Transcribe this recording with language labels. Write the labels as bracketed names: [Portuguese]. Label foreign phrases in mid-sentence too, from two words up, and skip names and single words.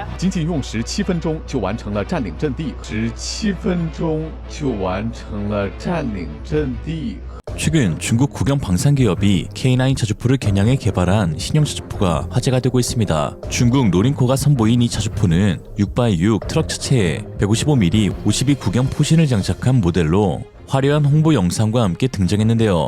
[Chinese] 仅仅用17分钟就完成了占领阵地，17分钟就完成了占领阵地。 [Korean] 최근 중국 국영 방산 기업이 K9 자주포를 겨냥해 개발한 신형 자주포가 화제가 되고 있습니다. 중국 노린코가 선보인 이 자주포는 6x6 트럭 차체에 155mm 52 국영 포신을 장착한 모델로 화려한 홍보 영상과 함께 등장했는데요.